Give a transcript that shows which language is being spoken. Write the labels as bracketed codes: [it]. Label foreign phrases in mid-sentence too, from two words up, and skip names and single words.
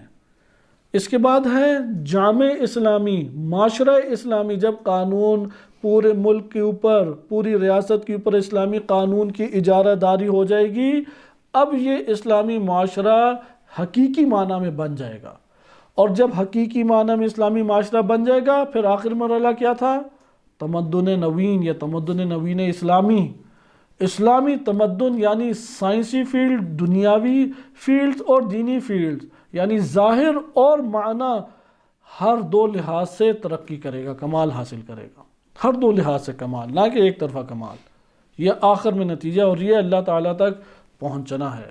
[ur] اس کے بعد ہے جامع اسلامی، معاشرہ اسلامی، جب قانون پورے ملک کے اوپر، پوری ریاست کے اوپر اسلامی قانون کی اجارہ داری ہو جائے گی، اب یہ اسلامی معاشرہ حقیقی معنی میں بن جائے گا۔ اور جب حقیقی معنی میں اسلامی معاشرہ بن جائے گا، پھر آخر مرحلہ کیا تھا؟ [fa] تمدن نوین [ur] یا [fa] تمدن نوین اسلامی، [ur] اسلامی تمدن یعنی سائنسی فیلڈ، دنیاوی فیلڈ اور دینی فیلڈ، یعنی ظاہر اور معنی ہر دو لحاظ سے ترقی کرے گا، کمال حاصل کرے گا، ہر دو لحاظ سے کمال، نہ کہ ایک طرفہ کمال۔ یہ آخر میں نتیجہ، اور یہ اللہ تعالیٰ تک پہنچنا ہے۔